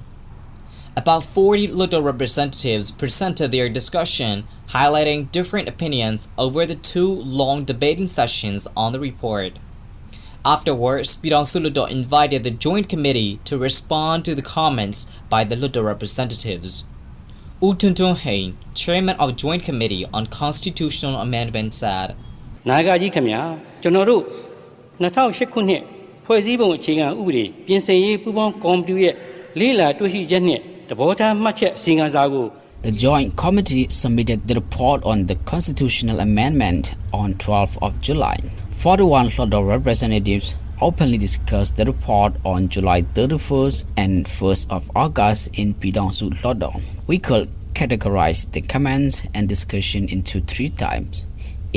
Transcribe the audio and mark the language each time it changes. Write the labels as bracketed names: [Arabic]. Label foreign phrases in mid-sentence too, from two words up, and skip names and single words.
[English] About 40 Hluttaw representatives presented their discussion, highlighting different opinions over the 2 long debating sessions on the report. Afterwards, Hluttaw invited the Joint Committee to respond to the comments by the Hluttaw representatives. U Tuntun Hain, Chairman of Joint Committee on Constitutional Amendment, said, [Burmese] 2008 ခုနှစ်ဖွဲ့စည်းပုံအခြေခံဥပဒေပြင်ဆင်ရေးပူးပေါင်းကော်မတီရဲ့လေးလာတွေ့ရှိချက်နှင့်သဘောထားမှတ်ချက်အစီရင်ခံစာကို [English] The Joint Committee submitted the report on the constitutional amendment on 12th of July. 41 Hluttaw representatives openly discussed the report on July 31st and 1st of August in Pidangsu Hluttaw. We could categorize the comments and discussion into 3 types: A.